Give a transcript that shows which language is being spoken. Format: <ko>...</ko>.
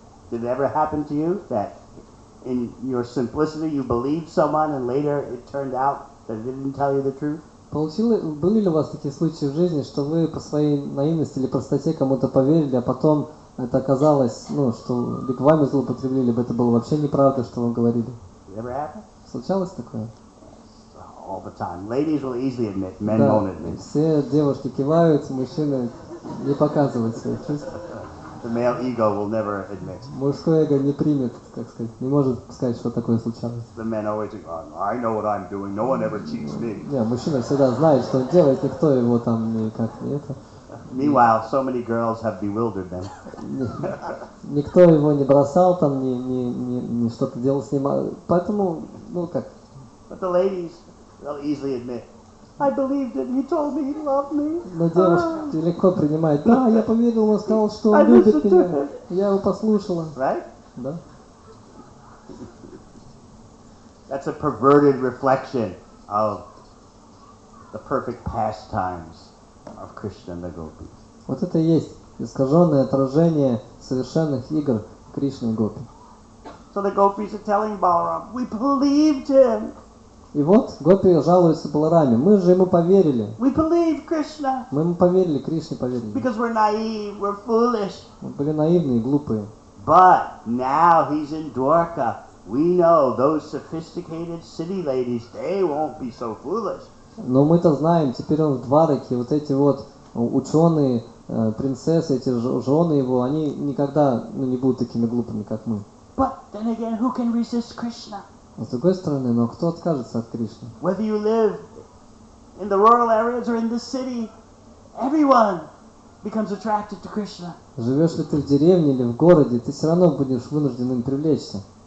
<en>Did it ever happen to you that in your simplicity you believed someone and later it turned out that they didn't tell you the truth?</en> <ru>Были ли у вас такие случаи в жизни, что вы по своей наивности или простоте кому-то поверили, а потом это оказалось, что либо вами злоупотребили, либо это было вообще неправда, что вам говорили?</ru> <en>Did it ever happen?</en> <ru>Случалось такое?</ru> <en>All the time. Ladies will easily admit, men won't admit.</en> <ru>Все девушки кивают, мужчины не показывают своих чувств.</ru> <en>The male ego will never admit.</en> <ru>Мужское эго не примет, так сказать, не может сказать, что такое случалось.</ru> <en>The men always think, oh, I know what I'm doing. No one ever cheats me.</en> <ru>Не, мужчина всегда знает, что он делает, никто его там никак не это.</ru> <en>Meanwhile, so many girls have bewildered them.</en> <ru>Никто его не бросал, там, не что-то делал с ним, поэтому, как.</ru> <en>But the ladies, they'll easily admit, I believed it. He told me he loved me.</en> <ru>Но девушки легко принимают. Да, я поверил, он сказал, что он любит меня. Я его послушала.</ru> <en>Right?</en> <ru>Да.</ru> <en>That's a perverted reflection of the perfect pastimes of Krishna and the gopis.</en> <ru>Вот это и есть искаженное отражение совершенных игр Кришны и Гопи.</ru> <en>So the gopis are telling Balaram, we believed him.</en> <ru>И вот Гопи жалуются Балараме. Мы же ему поверили.</ru> <en>We believed Krishna.</en> <ru>Мы ему поверили, Кришне поверили.</ru> <en>Because we're naive, we're foolish.</en> <ru>Мы были наивные, глупые.</ru> <en>But now he's in Dwarka. We know those sophisticated city ladies, they won't be so foolish.</en> <ru>Но мы-то знаем, теперь он в Двараке, вот эти вот ученые, принцессы, эти жены его, они никогда не будут такими глупыми, как мы.</ru> <en>But then again, who can resist Krishna?</en> <ru>А с другой стороны, но кто откажется от Кришны?</ru> <en>Whether you live in the rural areas or in the city, everyone becomes attracted to Krishna.</en> <ru>Живешь ли ты в деревне или в городе, ты все равно будешь вынужден им привлечься.</ru>